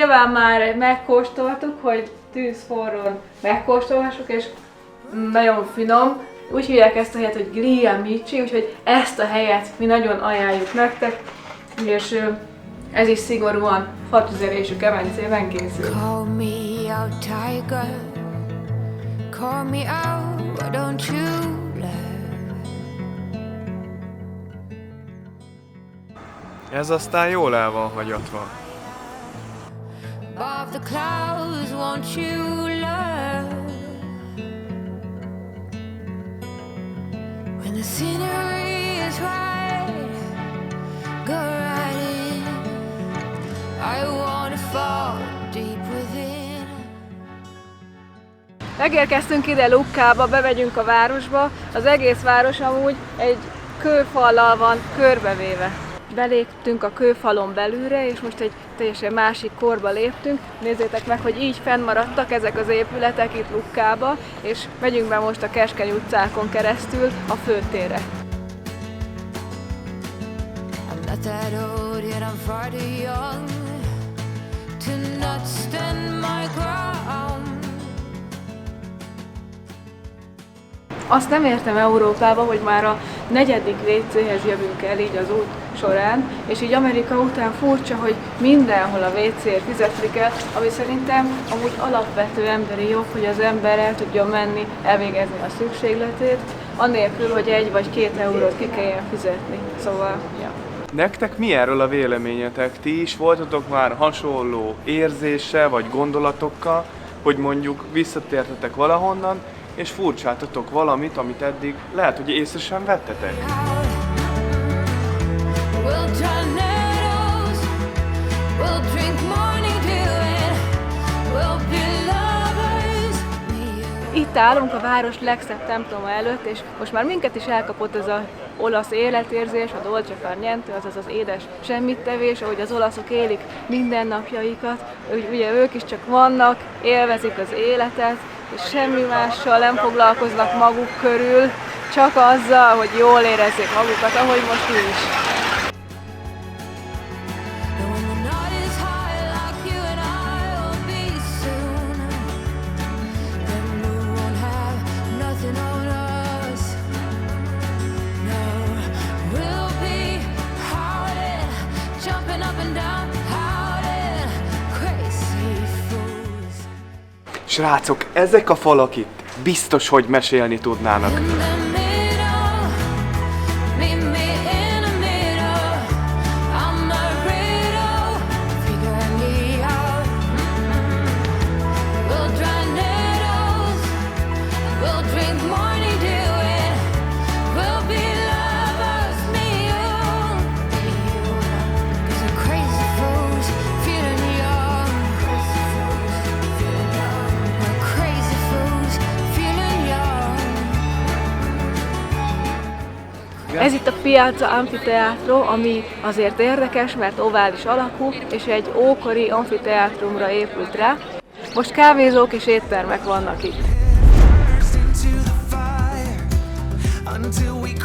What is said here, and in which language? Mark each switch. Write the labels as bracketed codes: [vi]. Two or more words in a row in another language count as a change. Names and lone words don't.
[hu] nyilván már megkóstoltuk, hogy tűzforron megkóstolhassuk, és nagyon finom. Úgy hívják ezt a helyet, hogy Gli Amici, úgyhogy ezt a helyet mi nagyon ajánljuk nektek, és ez is szigorúan fatüzelésű kemencében készül. [en] Call me out, tiger. Call me out, why don't you love? [hu] Ez aztán jól el van hagyatva. [en] Above the clouds, won't you love? When the scenery is right, go right in. I wanna fall deep within. [hu] Megérkeztünk ide Luccaба, bemegyünk a városba. Az egész város amúgy egy kőfallal van körbevéve. Beléptünk a kőfalon belülre, és most egy teljesen másik korba léptünk. Nézzétek meg, hogy így fennmaradtak ezek az épületek itt Luccaба, és megyünk be most a keskeny utcákon keresztül a főtérre. [en] I'm not that old yet, I'm far too young to not stand my ground. [hu] Azt nem értem Európába, hogy már a 4. WC-hez jövünk el így az út során, és így Amerika után furcsa, hogy mindenhol a WC-ért fizetni kell, ami szerintem amúgy alapvető emberi jog, hogy az ember el tudjon menni, elvégezni a szükségletét, annélkül, hogy 1 vagy 2 eurót ki kelljen fizetni. Szóval, ja. Nektek mi erről a véleményetek? Ti is voltatok már hasonló érzéssel vagy gondolatokkal, hogy mondjuk visszatértetek valahonnan, és furcsátatok valamit, amit eddig lehet, hogy észre sem vettetek? [en] We'll tornadoes, we'll drink morning dew and we'll be lovers. [hu] Itt állunk a város legszebb temploma előtt, és most már minket is elkapott ez az olasz életérzés, a [it] dolce far niente, [hu] azaz az édes semmittevés, ahogy az olaszok élik mindennapjaikat, ugye ők is csak vannak, élvezik az életet, és semmi mással nem foglalkoznak maguk körül, csak azzal, hogy jól érezzék magukat, ahogy most mi is. [en] And when the night is high like you and I will be soon, then we won't have nothing on us. No, we'll be howling, jumping up and down, howling, crazy fools. [hu] Srácok, ezek a falak itt biztos, hogy mesélni tudnának. [en] In the middle, meet me in the middle. I'm a riddle, figure me out. We'll dry needles, we'll drink morning dew, and we'll be lovers, me you. 'Cause we're crazy fools, feeling young. We're crazy fools, feeling young. [hu] Ez itt a Piazza Anfiteatro, ami azért érdekes, mert ovális alakú, és egy ókori amfiteátrumra épült rá. Most kávézók és éttermek vannak itt. [en] Into the fire until